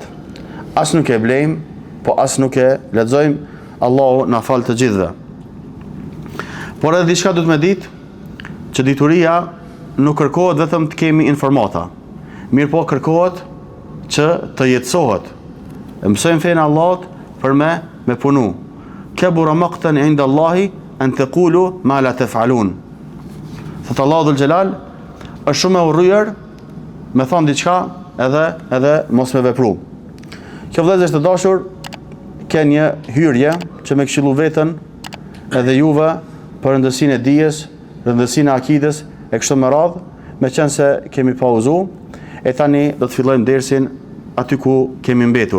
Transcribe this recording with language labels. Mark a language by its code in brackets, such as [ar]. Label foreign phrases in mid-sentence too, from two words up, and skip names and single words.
[sq] As nuk e blejmë, po as nuk e lexojmë, Allahu na fal të gjithëve. Por edhe diçka duhet me ditë që dituria nuk kërkohet vetëm të kemi informata. Mirë po kërkohet që të jetësohet. Mësojmë fenë Allahut për me punu. [ar] كبر مقتا عند الله أن تقولوا ما لا تفعلون. [sq] Thot Allahu dhul Xhelal është shumë e urryer me thon diçka edhe mos me vepru. Kjo vëllezër të dashur ka një hyrje që me këshillu veten edhe juve për rëndësinë e dijes, rëndësinë e akides e kështu me radhë, me qenë se kemi pauzu, e tani do të fillojmë dersin aty ku kemi mbetur.